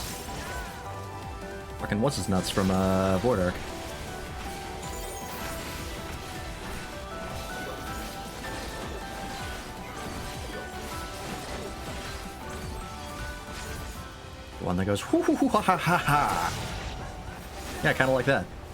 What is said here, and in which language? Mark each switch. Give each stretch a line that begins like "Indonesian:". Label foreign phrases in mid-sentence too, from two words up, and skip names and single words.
English: Fucking what's his nuts from Void Ark. The one that goes hoo hoo hoo ha ha ha ha. Yeah, kind of like that.